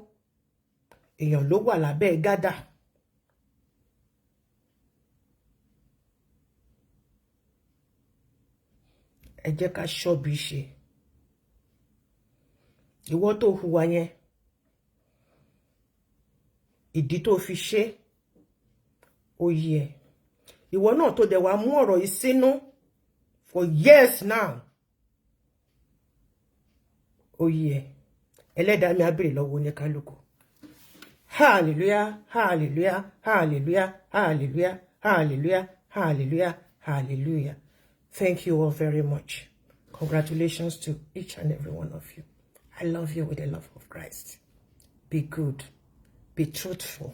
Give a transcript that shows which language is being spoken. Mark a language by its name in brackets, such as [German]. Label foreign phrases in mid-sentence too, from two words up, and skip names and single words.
[Yoruba] Èèyàn ló wà lábẹ́ gádà. Ẹ jẹ́ ká ṣọ́bi ṣe. Ìwọ tó hùwà yẹn, ìdí tó fi ṣe, ó yé ẹ. Ìwọ náà tó dẹ̀ wá mú ọ̀rọ̀ yìí sínú [English] for years now, [Yoruba] ó yé ẹ. Ẹlẹ́dàá mi á béèrè lọ́wọ́ oníkálukú. [English] Hallelujah, hallelujah, hallelujah, hallelujah, hallelujah, hallelujah, hallelujah. Thank you all very much. Congratulations to each and every one of you. I love you with the love of Christ. Be good. Be truthful.